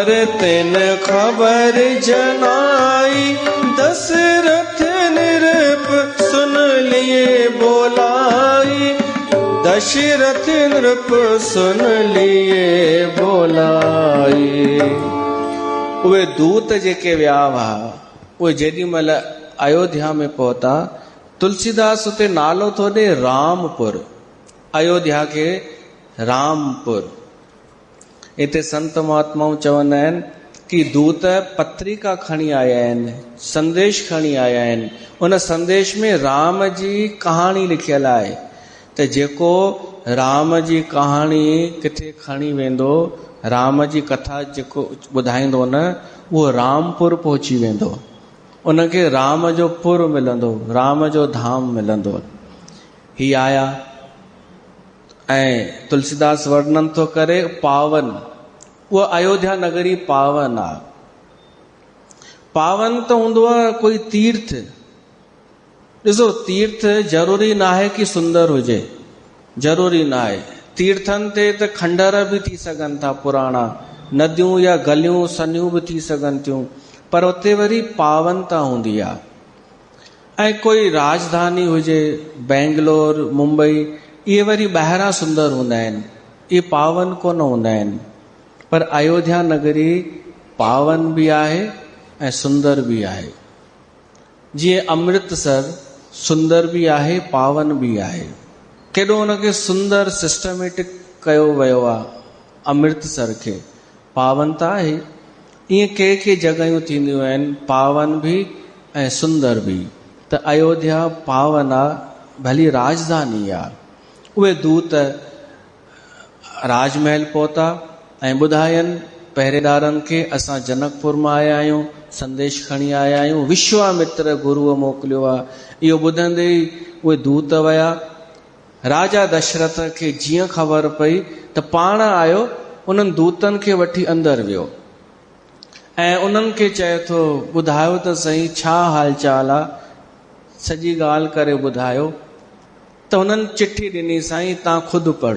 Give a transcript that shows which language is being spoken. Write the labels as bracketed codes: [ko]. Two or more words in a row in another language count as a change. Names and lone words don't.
[awa] तिन खबर जनाई, दशरथ नृप सुन लिए बोलाई। दशरथ नृप सुन लिए बोलाई। [sd] उहे दूत जेके विया हुआ, उहे जेॾी महिल अयोध्या में पहुता, तुलसीदास उते नालो थो ॾे रामपुर। अयोध्या खे रामपुर। इते संत महात्माऊं चवंदा आहिनि कि दूत पत्रिका खणी आया आहिनि, संदेश खणी आया आहिनि। उन संदेश में राम जी कहाणी लिखियल आहे, त जेको राम जी कहाणी किथे खणी वेंदो, राम जी कथा जेको ॿुधाईंदो न, उहो रामपुर पहुची वेंदो। उनखे राम जो पुर मिलंदो, राम जो धाम मिलंदो। ही आया ऐं तुलसीदास वर्णन थो करे पावन। उहा अयोध्या नगरी पावन आहे। पावन त हूंदो आहे कोई तीर्थ। ॾिसो, तीर्थ ज़रूरी न आहे कि सुंदर हुजे, ज़रूरी न आहे। तीर्थनि ते त खंडर बि थी सघनि था, पुराणा नदियूं या गलियूं सनियूं बि थी सघनि थियूं, पर उते वरी पावनता हूंदी आहे। ऐं कोई राजधानी हुजे, बेंगलोर मुंबई, इहे वरी ॿाहिरां सुंदर हूंदा आहिनि, इहे पावन कोन हूंदा आहिनि। पर अयोध्या नगरी पावन भी आहे ऐं सुंदर भी आहे। जीअं अमृतसर सुंदर भी आहे, पावन भी आहे। केॾो उनखे सुंदर सिस्टमेटिक कयो वियो आहे, अमृतसर खे पावन त आहे। ईअं के जॻहियूं थींदियूं आहिनि पावन बि ऐं सुंदर बि। त अयोध्या पावन आहे, भली राजधानी आहे। उहे दूत राजमहल पहुता ऐं ॿुधायनि पहरेदारनि खे असां जनकपुर मां आया आहियूं, संदेश खणी आया आहियूं, विश्वामित्र गुरुअ मोकिलियो आहे। इहो ॿुधंदे ई उहे दूत विया। राजा दशरथ खे जीअं ख़बर पई त पाण आयो, उन्हनि दूतनि खे वठी अंदरि वियो ऐं उन्हनि खे चए थो ॿुधायो त सही छा हाल चाल आहे, सॼी ॻाल्हि करे ॿुधायो। त हुननि चिठी ॾिनी, साईं तव्हां ख़ुदि पढ़ो।